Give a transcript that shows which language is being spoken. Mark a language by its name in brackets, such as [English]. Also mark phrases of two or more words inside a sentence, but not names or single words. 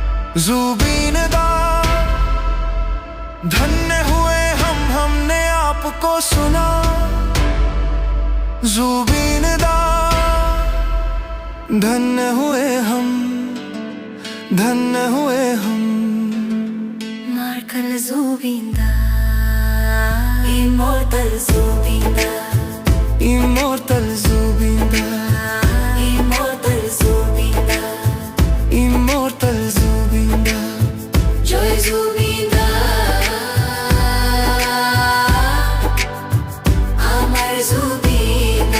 [Hindi] जुबीनदा धन्य हुए हमने आपको सुना। जुबीनदा धन्य हुए हम, धन्य हुए हम। [English] Markel Zubinda, Immortal Zubinda, Immortal Zubinda, Immortal Zubinda, Immortal Zubinda, [Assamese] Joy Zubinda, Amar Zubinda,